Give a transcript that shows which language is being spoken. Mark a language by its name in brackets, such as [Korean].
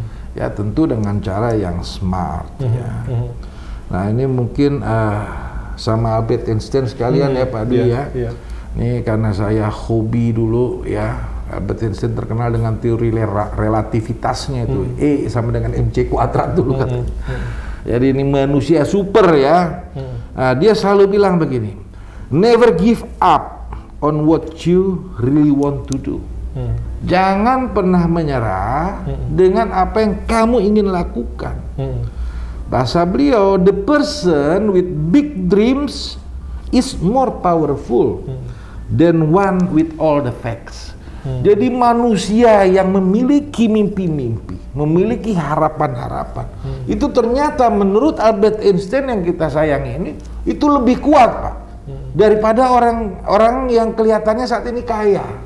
[Indonesian] Ya tentu dengan cara yang smart. Ya. Nah ini mungkin sama Albert Einstein sekalian ya Pak Dwi ya. Ini karena saya hobi dulu ya. Albert Einstein terkenal dengan teori relativitasnya itu E sama dengan MC kuadrat dulu katanya. Jadi ini manusia super ya. Nah, dia selalu bilang begini, [English] never give up on what you really want to do. [Indonesian] Jangan pernah menyerah dengan apa yang kamu ingin lakukan. Bahasa beliau, [English] the person with big dreams is more powerful than one with all the facts. [Indonesian] Jadi manusia yang memiliki mimpi-mimpi, memiliki harapan-harapan, itu ternyata menurut Albert Einstein yang kita sayangi ini, itu lebih kuat Pak, daripada orang yang kelihatannya saat ini kaya.